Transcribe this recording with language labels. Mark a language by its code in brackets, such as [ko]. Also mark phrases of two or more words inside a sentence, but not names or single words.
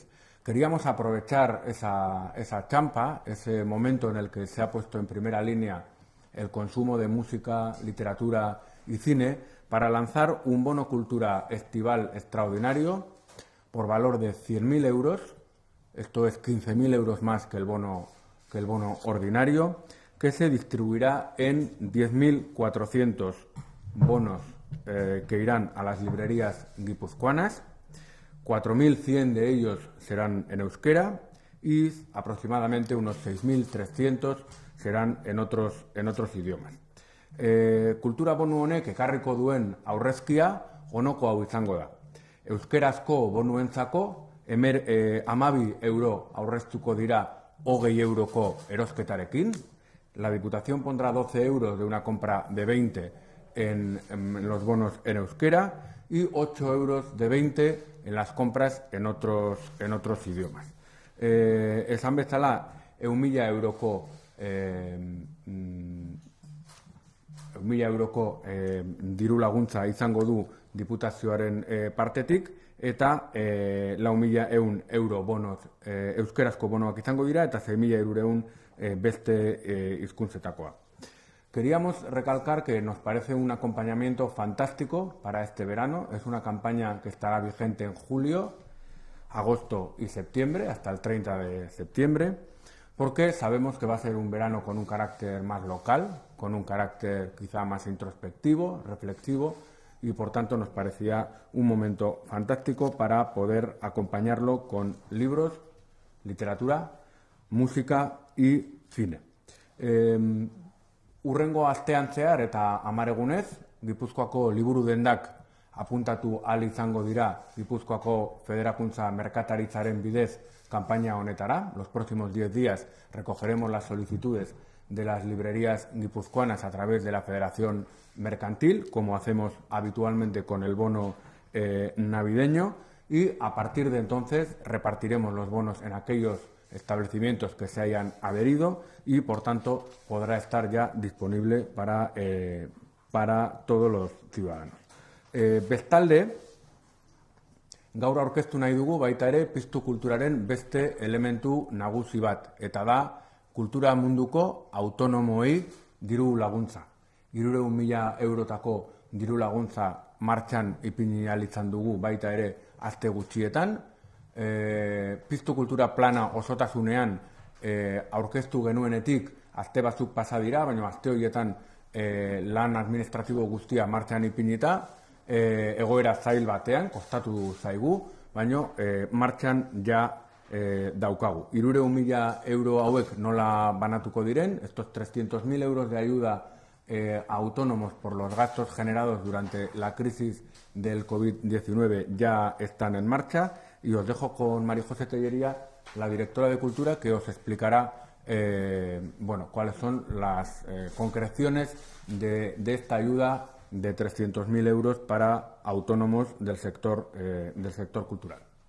[es] Queríamos aprovechar esa champa, ese momento en el que se ha puesto en primera línea el consumo de música, literatura y cine, para lanzar un bono cultura estival extraordinario por valor de 100.000 euros, esto es 15.000 euros más que el bono ordinario, que se distribuirá en 10.400 bonos que irán a las librerías guipuzcoanas. 4.100 de ellos serán en euskera y aproximadamente unos 6.300 serán en otros idiomas. [eu] Kultura bonu honek ekarriko duen aurrezkia honoko hau izango da. Euskerazko bonuentzako 12 euro aurreztuko dira 20 euroko erosketarekin. [es] La Diputación pondrá 12 euros de una compra de 20 en los bonos en euskera y 8 euros de 20 en las compras en otros idiomas. [eu] Esan bezala, 1.000 euroko diru laguntza izango du Diputazioaren partetik, eta 4.100 euro bonos euskerazko bonoak izango dira, eta 6.200 beste hizkuntzetakoa. [es] Queríamos recalcar que nos parece un acompañamiento fantástico para este verano. Es una campaña que estará vigente en julio, agosto y septiembre, hasta el 30 de septiembre, porque sabemos que va a ser un verano con un carácter más local, con un carácter quizá más introspectivo, reflexivo, y por tanto nos parecía un momento fantástico para poder acompañarlo con libros, literatura, música y cine. [eu] Urrengo astean zehar eta 10 egunez, Gipuzkoako liburu dendak apuntatu ahal izango dira Gipuzkoako Federakuntza Merkataritzaren bidez kanpaina honetara. [es] Los próximos 10 días recogeremos las solicitudes de las librerías guipuzcoanas a través de la Federación Mercantil, como hacemos habitualmente con el bono navideño, y a partir de entonces repartiremos los bonos en aquellos establecimientos que se hayan adherido y, por tanto, podrá estar ya disponible para todos los ciudadanos. [eu] Bestalde, gaur aurkeztu nahi dugu baita ere Piztu Kulturaren beste elementu nagusi bat, eta da kultura munduko autonomoei diru laguntza. 300.000 eurotako diru laguntza martxan ipini ahal izan dugu baita ere aste gutxietan. Piztu Kultura plana osotasunean aurkeztu genuenetik aste batzuk pasa dira, baina aste horietan lan administratibo guztia martxan ipinita, egoera zail batean, kostatu zaigu, baina martxan ja daukagu. 300.000 euro hauek nola banatuko diren, [es] estos 300.000 euros de ayuda a autónomos por los gastos generados durante la crisis del COVID-19 ya están en marcha, y os dejo con María José Tellería, la directora de Cultura, que os explicará cuáles son las concreciones de esta ayuda de 300.000 euros para autónomos del sector cultural.